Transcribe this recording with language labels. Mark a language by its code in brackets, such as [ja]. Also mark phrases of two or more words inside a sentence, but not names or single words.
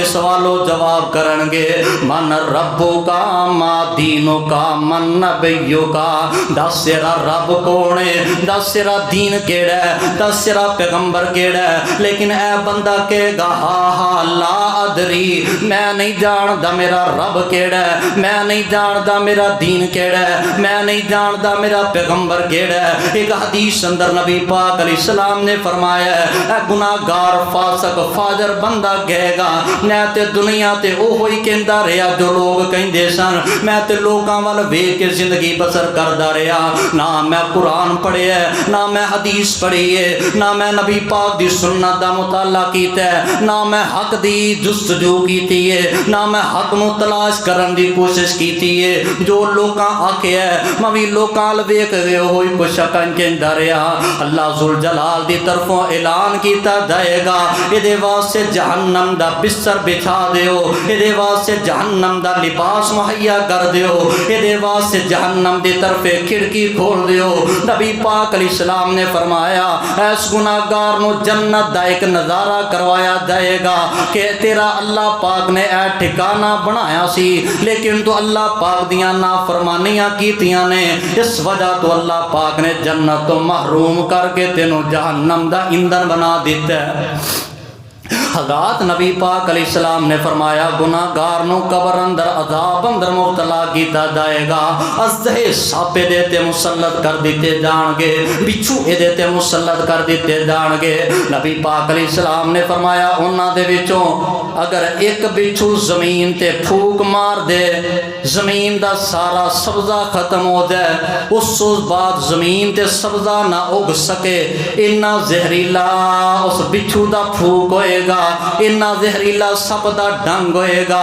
[pa] سوال و جواب کرن گے [ar] من ربو کا ما دینو کا من نبیو کا [pa] دس تیرا رب کونے دس تیرا دین کیڑا ہے دس تیرا پیغمبر کیڑا ہے لیکن اے بندہ کہے گا [ar] ہا ہا لا ادری [pa] میں نہیں جاندا میرا رب کیڑا ہے میں نہیں جاندا میرا دین کیڑا ہے میں نہیں جاندا میرا پیغمبر کیڑا ہے ایک حدیث اندر نبی پاک [ar] علیہ السلام [pa] نے فرمایا ہے اے گناہگار فاسق فاجر بندہ کہے گا میں تے دنیا تے او ہوئی کہندا رہیا جو لوگ کہندے سن میں تے لوکاں ول ویکھ کے زندگی بسر کردا رہیا نہ میں قرآن پڑھیا ہے نہ میں حدیث پڑھی ہے نہ میں نبی پاک دی سنت دا مطالعہ کیتا ہے نہ میں حق دی جستجو کیتی ہے نہ میں حق نو تلاش کرن دی کوشش کیتی ہے جو لوکاں آکھیا ہے میں وی لوکاں ول ویکھ کے ہوئی کچھ کہندا رہیا اللہ ذوالجلال دی طرفوں اعلان کیتا جائے گا یہ واسطے جہنم دا بستر بچھا دیو یہ واسطے جہنم دا لباس مہیا کر دیو یہ واسطے جہنم دی طرف کھڑکی کھول دیو نبی پاک [ar] علیہ السلام [pa] نے فرمایا ایس گناہگار نو جنت دا ایک نظارہ کروایا جائے گا کہ تیرا اللہ پاک نے اے ٹھکانہ بنایا سی لیکن تو اللہ پاک دیاں نافرمانیاں کیتیاں نے اس وجہ تو اللہ پاک نے جنت تو محروم کر کے تینوں جہنم دا ایندھن بنا دیتا ہے حضرات نبی پاک [ar] علیہ السلام [pa] نے فرمایا گناہگار نو قبر اندر عذاب اندر مبتلا کیتا جائے گا ازدہے ساپے دیتے مسلط کر دیتے جان گے بچھو دیتے مسلط کر دیتے جان گے نبی پاک [ar] علیہ السلام [pa] نے فرمایا انہاں دے وچوں اگر ایک بچھو زمین تے پھوک مار دے زمین دا سارا سبزہ ختم ہو جائے اس بعد زمین تے سبزہ نہ اگ سکے اتنا زہریلا اس بچھو دا پھوک ہوئے ہوئے گا، اتنا زہریلا سپ دا ڈنگ ہوئے گا۔